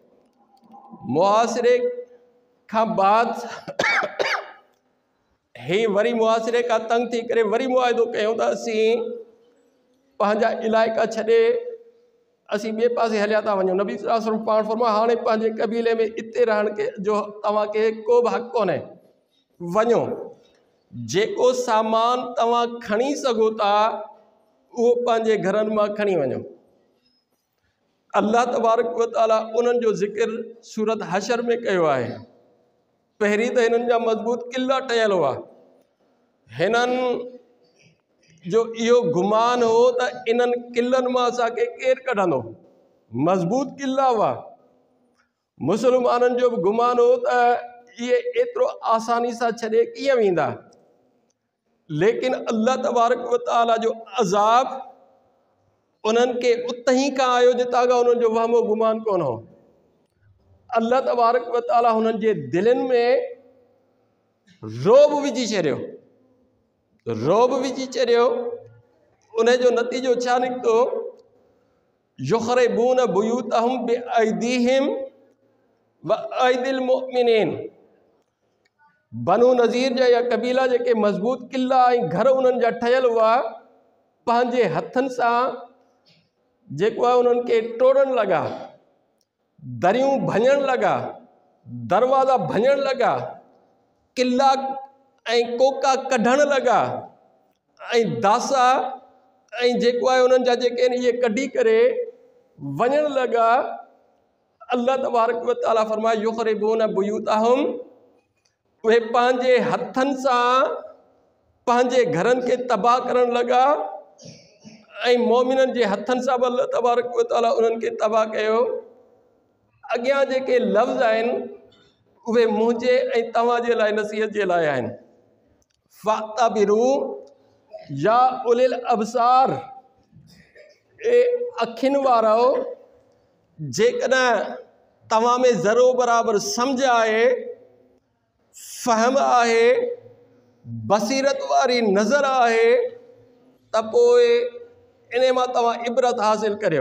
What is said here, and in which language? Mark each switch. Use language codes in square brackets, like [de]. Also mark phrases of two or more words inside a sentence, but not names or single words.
[sd] मुहासिरे खां बाद हे वरी मुहासिरे खां तंग थी करे वरी मुआहिदो कयूं त असीं पंहिंजा इलाइक़ा छॾे असीं ॿिए पासे हलिया था वञूं। नबी [ar] صلى الله عليه وسلم [sd] पाण फरमायो हाणे पंहिंजे कबीले में इते रहण के जो तव्हांखे को बि हक़ कोन्हे, वञो जेको सामान तव्हां खणी सघो था उहो पंहिंजे घरनि मां खणी वञो। [ar] الله تبارك وتعالى [sd] उन्हनि जो ज़िक्र सूरत हशर में कयो आहे। पहिरीं त हिननि जा मज़बूत क़िला ठहियल हुआ। हिननि जो इहो गुमान हो त इन्हनि क़िलनि मां असांखे केरु कढंदो। मज़बूत क़िला हुआ। मुस्लमाननि जो बि गुमान हो त इहे एतिरो आसानी सां छॾे कीअं वेंदा। लेकिन [ar] الله تبارك وتعالى [sd] जो अज़ाब उन्हनि खे उतां ई खां आयो जितां खां उन्हनि जो वहमो गुमान कोन हो। [ar] الله تبارك وتعالى [sd] हुननि जे दिलनि में रोब विझी छॾियो, रोब विझी छॾियो। उन जो नतीजो छा निकितो? [ar] يخربون بيوتهم بأيديهم وأيدي المؤمنين. [sd] बनु नज़ीर जा या कबीला जेके मज़बूत क़िला ऐं घर उन्हनि जा ठहियल हुआ, पंहिंजे हथनि सां जेको आहे उन्हनि खे टोड़ण लॻा, दरियूं भञण लॻा, दरवाज़ा भञण लॻा, क़िला ऐं कोका कढण लॻा ऐं दासा ऐं जेको आहे उन्हनि जा जेके आहिनि इहे कढी करे वञण लॻा, [ar] الله تبارك وتعالى [sd] फरमाए [ar] يخربون بيوتهم, [sd] उहे पंहिंजे हथनि सां पंहिंजे घरनि खे तबाह करण लॻा ऐं मोमिननि जे हथनि सां बि [ar] الله تبارك وتعالى [sd] उन्हनि खे तबाह कयो। अॻियां जेके लफ़्ज़ आहिनि उहे मुंहिंजे ऐं तव्हांजे लाइ नसीहत जे लाइ आहिनि। [ar] فاعتبروا يا أولي الأبصار, [sd] ए अखियुनि वारो, जेकॾहिं तव्हां में ज़रो बराबरि सम्झ आहे, फ़हम आहे, बसीरत वारी नज़र आहे, त पोइ इन मां तव्हां इबरत हासिल करियो।